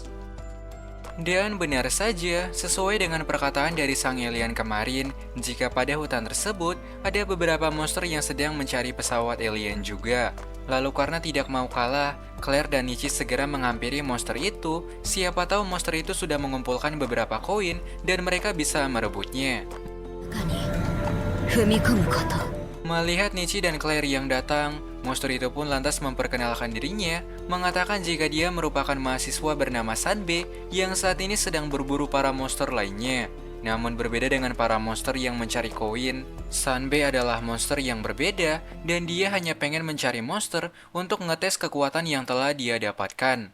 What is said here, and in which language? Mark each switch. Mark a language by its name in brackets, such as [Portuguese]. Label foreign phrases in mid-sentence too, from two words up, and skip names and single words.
[Indonesian] Dan benar saja, sesuai dengan perkataan dari sang alien kemarin, jika pada hutan tersebut ada beberapa monster yang sedang mencari pesawat alien juga. Lalu karena tidak mau kalah, Claire dan Nichi segera menghampiri monster itu, siapa tahu monster itu sudah mengumpulkan beberapa koin dan mereka bisa merebutnya. [Japanese] 中に踏み込むこと。 [Indonesian] Melihat Nichi dan Claire yang datang, monster itu pun lantas memperkenalkan dirinya, mengatakan jika dia merupakan mahasiswa bernama Sanbe yang saat ini sedang berburu para monster lainnya. Namun berbeda dengan para monster yang mencari koin, Sanbe adalah monster yang berbeda dan dia hanya pengen mencari monster untuk ngetes kekuatan yang telah dia dapatkan.